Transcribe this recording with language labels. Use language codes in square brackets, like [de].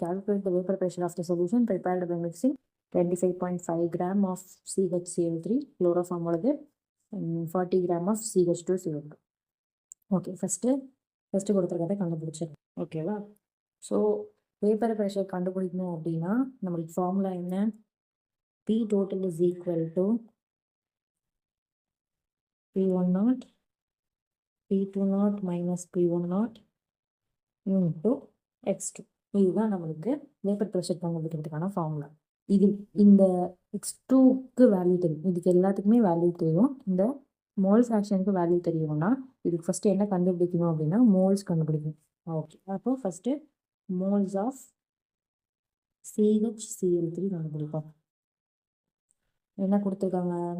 [en] calculate the vapour pressure of the solution prepared by mixing 25.5 gram of CHCl3 chloroform [ta] உள்ளது [en] 40 gram of CH2CO2. [ta] Okay, first கொடுத்துருக்கதை கண்டுபிடிச்சிடும். ஓகேவா? So vapour pressure கண்டுபிடிக்கணும் அப்படின்னா நம்மளுக்கு formula என்ன? [en] P total is equal to P10 P20 minus P10 into X2. [ta] இதுதான் நம்மளுக்கு vapour pressure கண்டுபிடிக்கிறதுக்கான formula. இது இந்த X2க்கு வேல்யூ தெரியும், இதுக்கு எல்லாத்துக்குமே வேல்யூ தெரியும். இந்த மோல் ஃப்ராக்ஷனுக்கு வேல்யூ தெரியும்னா இதுக்கு ஃபஸ்ட்டு என்ன கண்டுபிடிக்கணும் அப்படின்னா மோல்ஸ் கண்டுபிடிக்கணும். ஓகே, அப்போ ஃபஸ்ட்டு மோல்ஸ் ஆஃப் CHCl3 கண்டுபிடிப்போம். என்ன கொடுத்துருக்காங்க?